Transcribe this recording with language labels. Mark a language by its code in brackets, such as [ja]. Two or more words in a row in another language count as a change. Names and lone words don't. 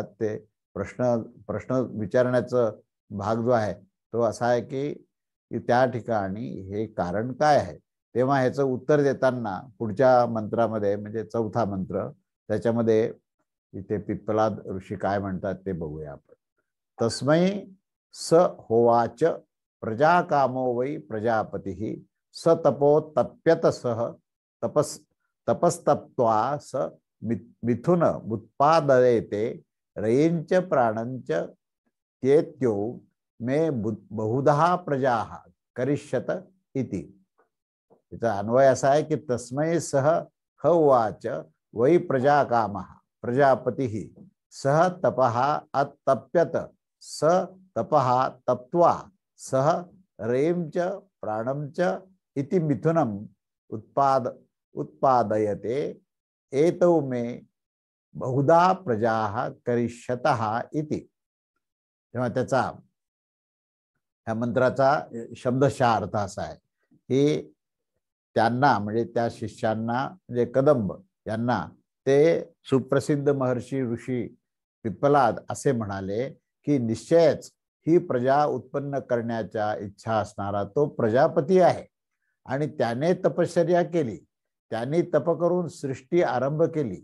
[mr] ते प्रश्न विचारण्याचा भाग जो आहे तो असा आहे की त्या ठिकाणी हे कारण काय आहे। तेव्हा ह्याचं उत्तर देताना पुढच्या मंत्रामध्ये म्हणजे 4था मंत्र, त्याच्यामध्ये इथे पिप्पलाद ऋषी काय म्हणतात ते बघूया आपण। [sa] तस्मै स होवाच प्रजा कामो वै प्रजापती स तपो तप्यत सह तपस्तप्त्वा स मिथुन उत्पादयते रयेंच प्राणंच त्येत्यो मे बहुधा प्रजा करिष्यत इति। [mr] याचा अन्वय असा आहे की [sa] तस्मै सह ह उवाच वै प्रजा कामः प्रजापतिः सह तपः अतप्यत स तपः तप्त्वा सह रयेंच प्राणंच इति मिथुनम उत्पादयते एतौ मे बहुधा प्रजा करिष्यतः इति। [mr] तेव्हा त्याचा ह्या मंत्राचा शब्दशः अर्थ असा आहे की त्यांना म्हणजे त्या शिष्यांना म्हणजे कदंब यांना ते सुप्रसिद्ध महर्षी ऋषी पिप्पलाद असे म्हणाले की निश्चयच ही प्रजा उत्पन्न करण्याच्या इच्छा असणारा तो प्रजापती आहे आणि त्याने तपश्चर्या केली, त्यांनी तप करून सृष्टी आरंभ केली।